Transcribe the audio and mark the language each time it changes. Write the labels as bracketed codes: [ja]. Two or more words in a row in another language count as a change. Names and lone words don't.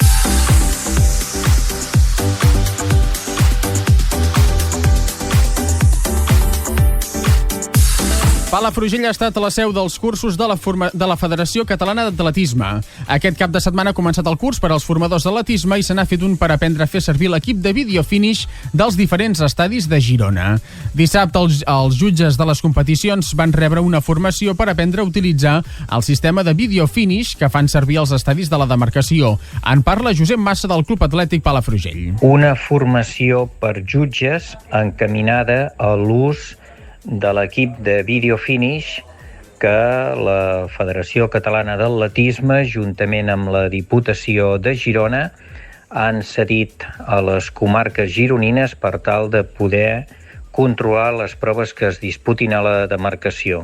[ca] Palafrugell ha estat a la seu dels cursos de la Federació Catalana d'Atletisme. Aquest cap de setmana ha començat el curs per als formadors d'atletisme i se n'ha fet un per aprendre a fer servir l'equip de [en] video finish [ca] dels diferents estadis de Girona. Dissabte els jutges de les competicions van rebre una formació per aprendre a utilitzar el sistema de [en] video finish [ca] que fan servir els estadis de la demarcació. En parla Josep Massa del Club Atlètic Palafrugell. Una formació per jutges encaminada a l'ús de l'equip de [en] Video Finish [ca] que la Federació Catalana d'Atletisme, juntament amb la Diputació de Girona, han cedit a les comarques gironines per tal de poder controlar les proves que es disputin a la demarcació.